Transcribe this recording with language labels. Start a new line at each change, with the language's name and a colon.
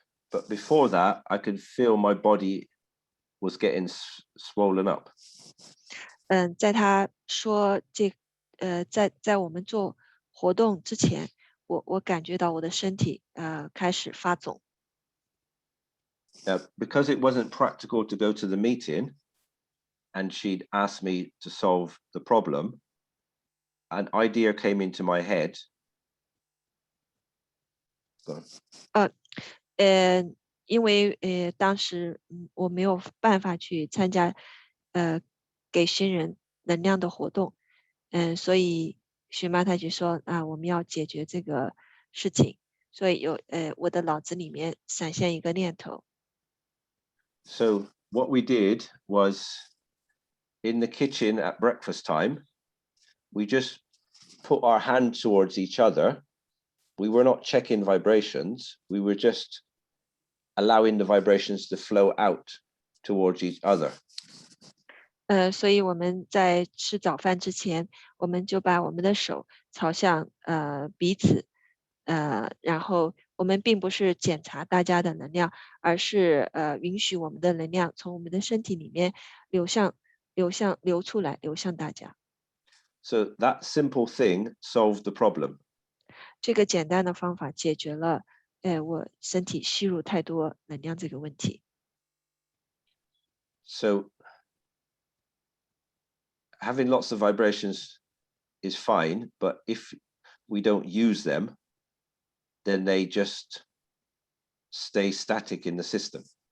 English: But before that, I could feel my body was getting swollen up.
Chinese: 在他说在我们做活动之前，我感觉到我的身体开始发肿。
English: Because it wasn't practical to go to the meeting, and she'd asked me to solve the problem, an idea came into my head. Go on.
Chinese: 因为当时我没有办法去参加给新人能量的活动，所以荨麻太吉说啊，我们要解决这个事情，所以我的脑子里面闪现一个念头。
English: So what we did was in the kitchen at breakfast time, we just put our hand towards each other. We were not checking vibrations. We were just allowing the vibrations to flow out towards each other.
Chinese: 所以我们在吃早饭之前，我们就把我们的手朝向彼此，然后我们并不是检查大家的能量，而是允许我们的能量从我们的身体里面流出来，流向大家。
English: So that simple thing solved the problem.
Chinese: 这个简单的方法解决了，我身体吸入太多能量这个问题。
English: So having lots of vibrations is fine, but if we don't use them, then they just stay static in the system.